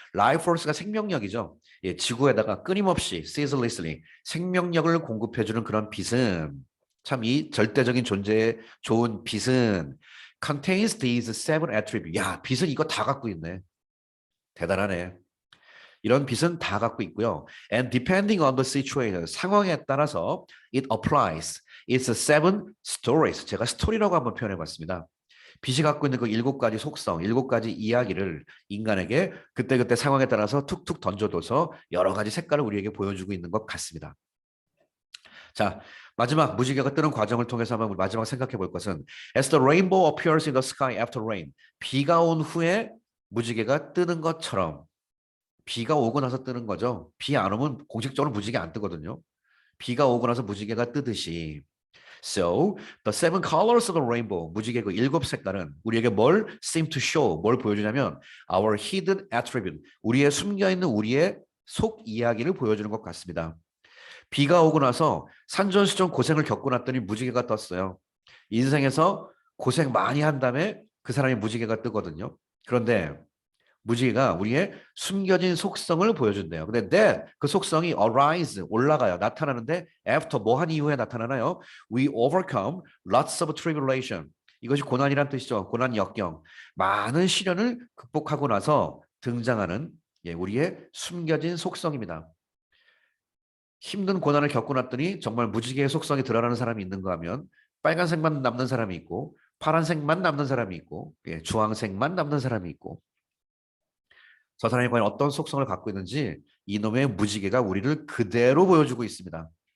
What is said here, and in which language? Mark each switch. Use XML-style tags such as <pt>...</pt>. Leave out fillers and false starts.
<ko>Life force가 생명력이죠. 예, 지구에다가 끊임없이 ceaselessly 생명력을 공급해주는 그런 빛은 참 이 절대적인 존재에 좋은 빛은</ko> <en>contains these seven attributes.</en> <ko>야, 빛은 이거 다 갖고 있네. 대단하네. 이런 빛은 다 갖고 있고요.</ko> <en>And depending on the situation,</en> <ko>상황에 따라서</ko> <en>it applies. It's seven stories.</en> <ko>제가 스토리라고 한번 표현해 봤습니다. 빛이 갖고 있는 그 7가지 속성, 7가지 이야기를 인간에게 그때그때 상황에 따라서 툭툭 던져둬서 여러 가지 색깔을 우리에게 보여주고 있는 것 같습니다. 자, 마지막 무지개가 뜨는 과정을 통해서 한번 마지막 생각해 볼 것은</ko> <en>As the rainbow appears in the sky after rain.</en> <ko>비가 온 후에 무지개가 뜨는 것처럼 비가 오고 나서 뜨는 거죠. 비 안 오면 공식적으로 무지개 안 뜨거든요. 비가 오고 나서 무지개가 뜨듯이. So,</ko> <en>the seven colors of the rainbow,</en> <ko>무지개 그 일곱 색깔은 우리에게 뭘</ko> <en>seem to show,</en> <ko>뭘 보여주냐면</ko> <en>our hidden attribute,</en> <ko>우리의 숨겨있는 우리의 속 이야기를 보여주는 것 같습니다. 비가 오고 나서 산전수전 고생을 겪고 났더니 무지개가 떴어요. 인생에서 고생 많이 한 다음에 그 사람이 무지개가 뜨거든요. 그런데 무지개가 우리의 숨겨진 속성을 보여준대요. 근데 that 그 속성이 arise 올라가요. 나타나는데 after 뭐 한 이후에 나타나나요?</ko> <en>We overcome lots of tribulation.</en> <ko>이것이 고난이란 뜻이죠. 고난 역경. 많은 시련을 극복하고 나서 등장하는 우리의 숨겨진 속성입니다. 힘든 고난을 겪고 났더니 정말 무지개의 속성이 드러나는 사람이 있는가 하면 빨간색만 남는 사람이 있고 파란색만 남는 사람이 있고 주황색만 남는 사람이 있고 저 사람이 과연 어떤 속성을 갖고 있는지 이놈의 무지개가 우리를 그대로 보여주고 있습니다.</ko>